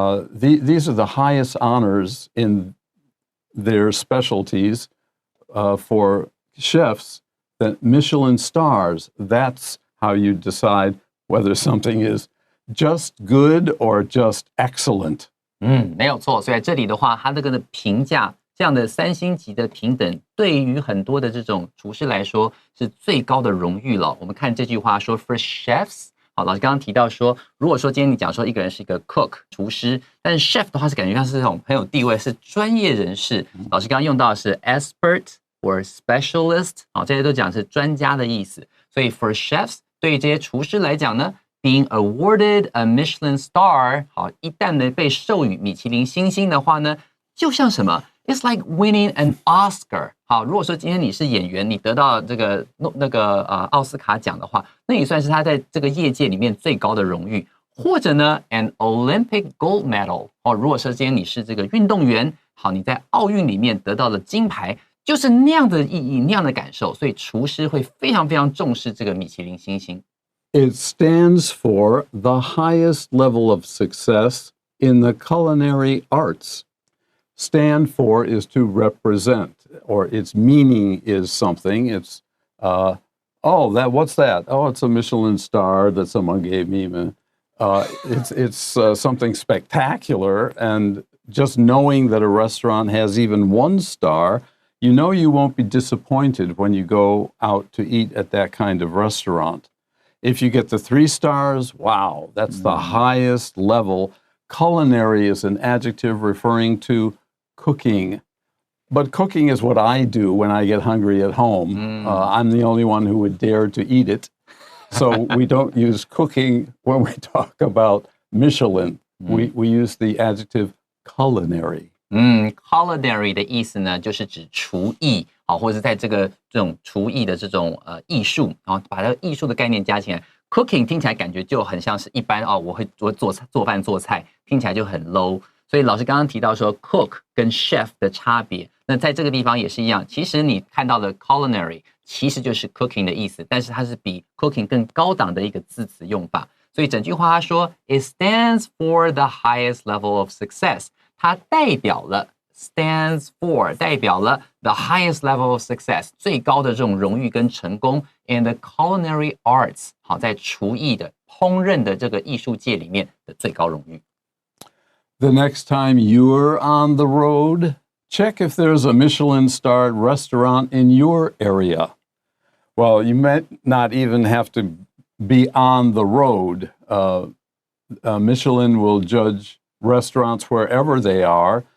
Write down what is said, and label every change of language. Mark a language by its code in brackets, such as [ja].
[en] These are the highest honors in their specialties for chefs. The Michelin stars, that's how you decide whether something is just good or just excellent. [zh] 没有错。所以在这里的话，它这个的评价，这样的3星级的平等，对于很多的这种厨师来说是最高的荣誉了。我们看这句话说 ，for chefs， 好，老师刚刚提到说，如果说今天你讲说一个人是一个 cook 厨师，但是 chef 的话是感觉像是这种很有地位，是专业人士。老师刚刚用到的是 [en] expert or specialist， [zh] 好，这些都讲是专家的意思。所以 [en] for chefs [zh] 对于这些厨师来讲呢， [en] being awarded a Michelin star， [zh] 好，一旦呢被授予米其林星星的话呢，就像什么 ？ [en] It's like winning an Oscar。 [zh] 好，如果说今天你是演员，你得到这个奥斯卡奖的话，那也算是他在这个业界里面最高的荣誉。 [en] 或者呢 ，an Olympic gold medal。 [zh] 哦，如果说今天你是这个运动员，好，你在奥运里面得到了金牌，就是那样的意义，那样的感受。所以厨师会非常非常重视这个米其林星星。 [en] It stands for the highest level of success in the culinary arts. Stand for is to represent, or its meaning is something. It's, what's that? Oh, it's a Michelin star that someone gave me. It's something spectacular, and just knowing that a restaurant has even 1 star, you know you won't be disappointed when you go out to eat at that kind of restaurant. If you get the 3 stars, wow, that's the highest level. Culinary is an adjective referring to cooking. But cooking is what I do when I get hungry at home. I'm the only one who would dare to eat it. So we don't use cooking when we talk about Michelin. We use the adjective culinary. [zh] Culinary 的意思呢，就是指厨艺，好，或者是在这种厨艺的这种艺术，然后把这个艺术的概念加起来 ，cooking 听起来感觉就很像是一般我会做饭做菜，听起来就很 low。所以老师刚刚提到说 cook 跟 chef 的差别，那在这个地方也是一样。其实你看到的 culinary 其实就是 cooking 的意思，但是它是比 cooking 更高档的一个字词用法。所以整句话他说 [en] ，It stands for the highest level of success。 [zh] 它代表了 [en] stands for [zh] 代表了 [en] the highest level of success [zh] 最高的这种荣誉跟成功 [en] in the culinary arts [zh] 好在厨艺的烹饪的这个艺术界里面的最高荣誉。 [en] The next time you're on the road, check if there's a Michelin-starred restaurant in your area. Well, you might not even have to be on the road. Michelin will judge restaurants wherever they are.